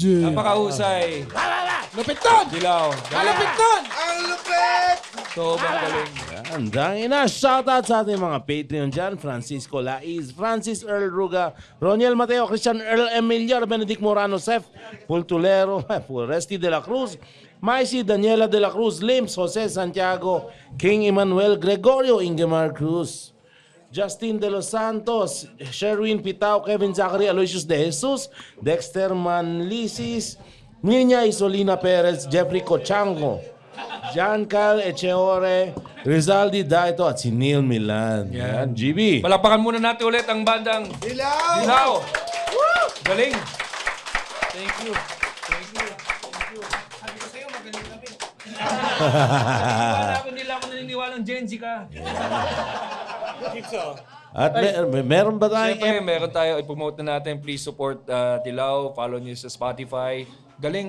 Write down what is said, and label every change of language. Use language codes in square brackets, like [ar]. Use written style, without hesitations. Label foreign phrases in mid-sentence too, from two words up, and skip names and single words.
[tl] Napakahusay. Lupit ton! Dilaw. Malupit ton! Ang lupit! Sobrang galing. Yan, dangina. Shoutout sa ating mga Patreon dyan. Francisco Laiz, Francis Earl Ruga, Roniel Mateo, Christian Earl Emiliar, Benedict Morano, Sef, Pultulero, Resti de la Cruz, Maisy Daniela de la Cruz, Lims, Jose Santiago, King Emmanuel, Gregorio Ingemar Cruz, Justin de los Santos, Sherwin Pitao, Kevin Zachary, Aloysius de Jesus, Dexter Manlisis, Niña Isolina Perez, Jeffrey Cochango, Giancarlo Echeore, Rizaldi Daito at si Neil Milan. Yan, GB. Palapakan muna natin ulit ang bandang Dilaw! Dilaw. Galing. [en] Thank you. [tl] Wala ko nila ako naniniwalang Gen Z ka. At meron ba tayong Siyempre, meron tayo. I-promote na natin. [en] Please support Dilaw. [tl] Follow niyo sa Spotify. Galing.